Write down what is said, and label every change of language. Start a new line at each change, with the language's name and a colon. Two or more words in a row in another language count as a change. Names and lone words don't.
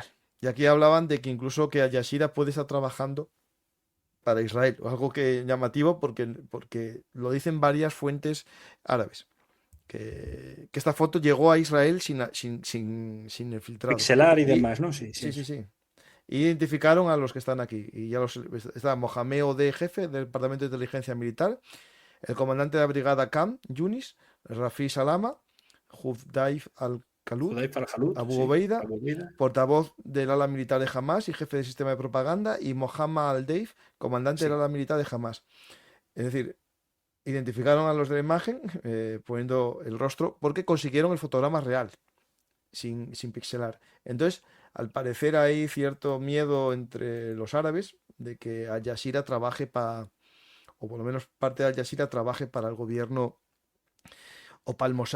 Spanish: Y aquí hablaban de que incluso que Al Jazeera puede estar trabajando para Israel, o algo que llamativo porque lo dicen varias fuentes árabes. Que esta foto llegó a Israel sin el filtrado. Pixelar y Y demás, ¿no? Sí, sí, sí, sí, eso. sí. Identificaron a los que están aquí. Y ya está Mohamed Odeh, jefe del Departamento de Inteligencia Militar, el comandante de la brigada Kam, Yunis, Rafi Salama, Hufdaif al-Khalud, Hudayfa al-Jalut, Abu sí. Obeida, Abu Baida. portavoz del ala militar de Hamas y jefe del sistema de propaganda, y Mohammad al-Deif, comandante del Sí. ala militar de Hamas. Es decir, identificaron a los de la imagen poniendo el rostro porque consiguieron el fotograma real, sin pixelar. Entonces, al parecer hay cierto miedo entre los árabes de que Al Jazeera trabaje para, o por lo menos parte de Al Jazeera trabaje para el gobierno o para el Mossad.